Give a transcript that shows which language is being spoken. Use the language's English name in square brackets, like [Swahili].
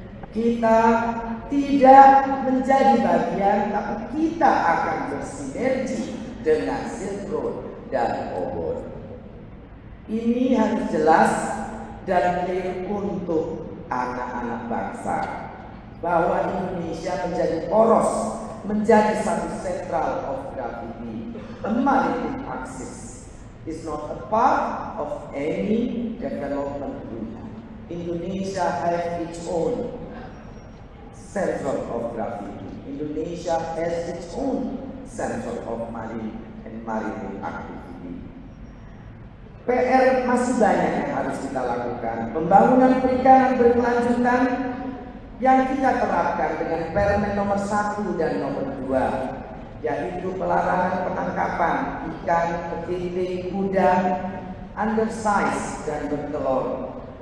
[Indonesian] Kita tidak menjadi bagian, tapi kita akan bersinergi dengan Silk Road dan obor. Ini harus jelas dan clear untuk anak-anak bangsa bahwa Indonesia menjadi poros, menjadi satu [English] central of gravity. A maritime axis is not a part of any development group. Indonesia has its own center of gravity. Indonesia has its own center of marine and maritime activity. [Indonesian] PR masih banyak yang harus kita lakukan. Pembangunan perikanan berkelanjutan yang kita terapkan dengan Permen nomor 1 dan nomor 2, yaitu pelarangan penangkapan ikan, kepiting, udang, undersize dan bertelur.